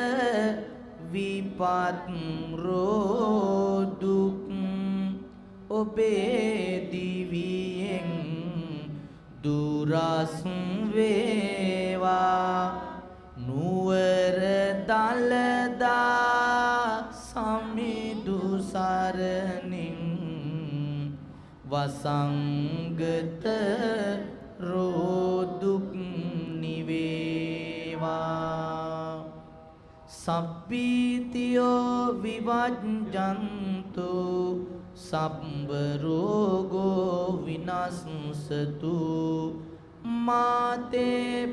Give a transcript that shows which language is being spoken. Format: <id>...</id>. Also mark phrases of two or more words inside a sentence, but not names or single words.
<si>විපත් රෝදුක් ඔබේ දිවියෙන් දුරස් වේවා නුවර දලදා සමිදු සරණින් වසංගත රෝදුක් නිවේවා</si> <pi>සබ්බීතියෝ විවජ්ජන්තු සබ්බ රෝගෝ විනස්සතු මාතේ</pi>